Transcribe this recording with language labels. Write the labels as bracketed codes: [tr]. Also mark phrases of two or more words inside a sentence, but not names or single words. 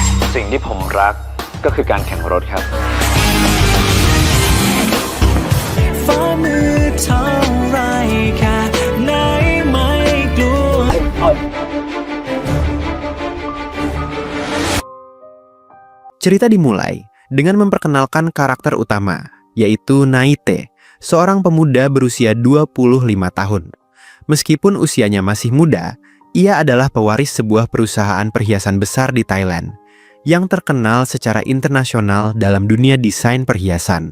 [th] สิ่งที่ผมรักก็คือการแข่งรถครับ ฝ่ามือเท่าไรแค่ไหนไม่กลัว [id] Cerita dimulai dengan memperkenalkan karakter utama, yaitu Naite, seorang pemuda berusia 25 tahun. Meskipun usianya masih muda, ia adalah pewaris sebuah perusahaan perhiasan besar di Thailand yang terkenal secara internasional dalam dunia desain perhiasan.